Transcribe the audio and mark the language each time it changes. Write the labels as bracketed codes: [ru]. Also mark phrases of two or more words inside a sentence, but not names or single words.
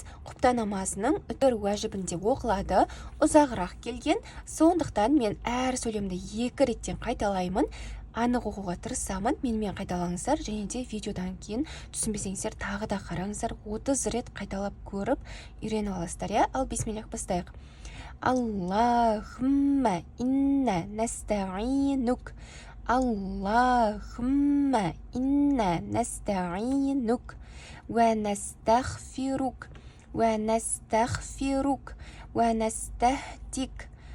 [kk] Құптан намазының үтір уәжібінде оқылады, ұзағырақ келген. Сондықтан мен әр сөйлемді 2 реттен қайталаймын. Анық оқуға тырысамын. Менімен қайталаңыздар, және де видеодан кейін түсінбесеңіздер тағы да қараңыздар. 30 рет қайталап көріп үйреніп аласыздар, иә? Ал бисмиллах бастайық. [ar] اللهم إنا نستعينك. اللهم إنا نستعينك ونستغفرك ونستهديك